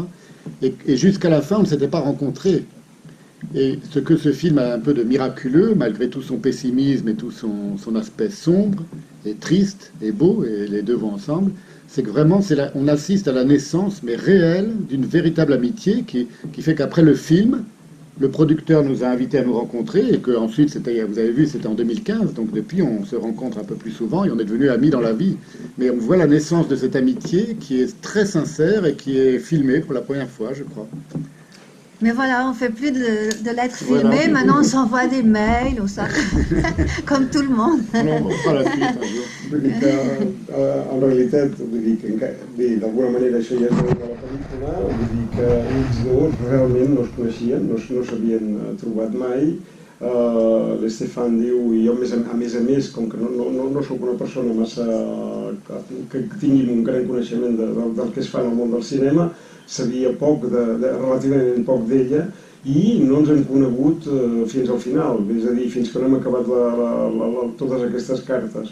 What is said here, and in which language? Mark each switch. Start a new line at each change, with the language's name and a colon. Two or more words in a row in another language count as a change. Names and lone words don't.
French: Et jusqu'à la fin, on ne s'était pas rencontrés. Et ce que ce film a un peu de miraculeux, malgré tout son pessimisme et tout son aspect sombre, et triste, et beau, et les deux vont ensemble, c'est que vraiment, on assiste à la naissance, mais réelle, d'une véritable amitié qui fait qu'après le film, le producteur nous a invités à nous rencontrer et qu'ensuite, vous avez vu, c'était en 2015, donc depuis on se rencontre un peu plus souvent et on est devenus amis dans la vie. Mais on voit la naissance de cette amitié qui est très sincère et qui est filmée pour la première fois, je crois. Mais voilà, on ne fait plus de lettres filmées, maintenant on s'envoie des mails ou ça, comme tout le monde. On fera la suite un jour.
Catalan: Vull dir que, en realitat, vull dir que bé, d'alguna manera això ja és de la pel·lícula, vull dir que ells dos realment no es coneixien, no s'havien trobat mai. L'Stefan diu, i jo a més, com que no sóc una persona massa que tingui un gran coneixement del que es fa en el món del cinema, sabia relativament poc d'ella i no ens hem conegut fins al final, és a dir, fins que no hem acabat totes aquestes cartes.